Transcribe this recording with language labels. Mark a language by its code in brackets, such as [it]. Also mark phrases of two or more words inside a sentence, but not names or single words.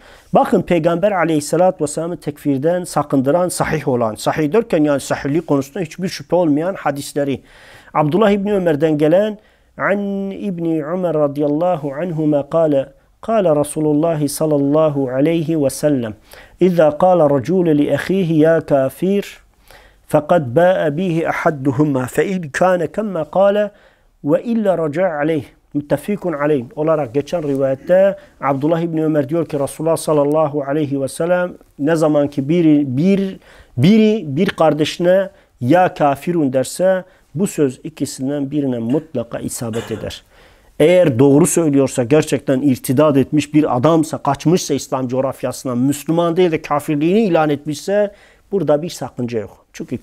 [tr] Bakın Peygamber [ar] عليه الصلاة والسلام [tr] tekfirden sakındıran sahih olan, sahih derken yani sahihliği konusunda hiçbir şüphe olmayan hadisleri. [ar] Abdullah İbni Ömer'den gelen عن ابن عمر رضي الله عنهما قال رسول الله صلى الله عليه وسلم إذا قال الرجل لأخيه يا كافر فَقَدْ بَاءَ بِهِ أَحَدُّهُمَا فَإِنْ كَانَ كَمَّا قَالَ وَإِلَّا رَجَعَ عَلَيْهِ متفق عليه [tr] olarak geçen rivayette Abdullah İbni Ömer diyor ki Resulullah [ar] صلى الله عليه وسلم [tr] ne zaman ki bir kardeşine [ar] يا كافرون [tr] derse bu söz ikisinden birine mutlaka isabet eder. Eğer doğru söylüyorsa, gerçekten irtidat etmiş bir adamsa, kaçmışsa İslam coğrafyasından, Müslüman değil de kafirliğini ilan etmişse burada bir sakınca yok.